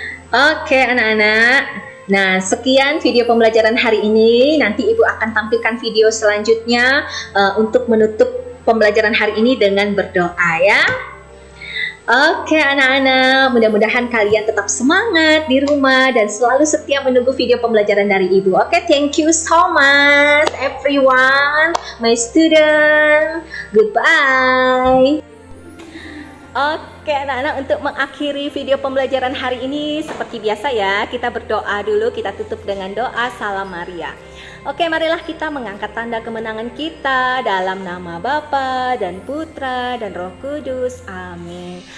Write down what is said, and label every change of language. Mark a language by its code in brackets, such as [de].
[id] Oke anak-anak. Nah, sekian video pembelajaran hari ini. Nanti Ibu akan tampilkan video selanjutnya untuk menutup pembelajaran hari ini dengan berdoa ya. Oke anak-anak, mudah-mudahan kalian tetap semangat di rumah dan selalu setia menunggu video pembelajaran dari Ibu. [en] Oke, thank you so much everyone, my student. Goodbye. [id] Oke anak-anak, untuk mengakhiri video pembelajaran hari ini seperti biasa ya, kita berdoa dulu, kita tutup dengan doa Salam Maria. Oke, marilah kita mengangkat tanda kemenangan kita dalam nama Bapa dan Putra dan Roh Kudus. Amin.